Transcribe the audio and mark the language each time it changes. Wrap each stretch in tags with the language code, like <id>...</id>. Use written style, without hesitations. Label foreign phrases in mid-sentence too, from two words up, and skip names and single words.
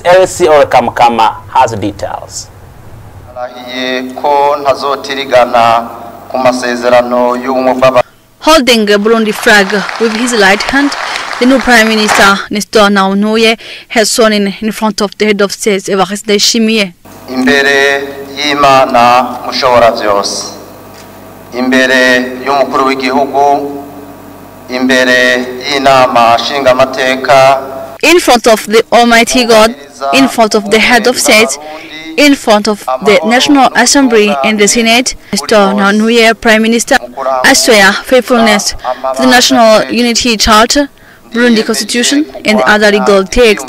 <en>LC Orokamukama has details. Holding a Burundi flag with his right hand, the new Prime Minister Nestor Ntahontuye has sworn in front of the head of state Evariste Ndayishimiye.</en> <rn>Imbere y'Imana mushobora vyose, imbere y'umukuru w'igihugu, imbere y'inama nshingamateka,</rn> <en>in front of the Almighty God, in front of the head of state, in front of the National Assembly and the Senate, Nestor Ntahontuye, Prime Minister, I swear faithfulness to the National Unity Charter, Burundi Constitution, and the other legal texts.</en>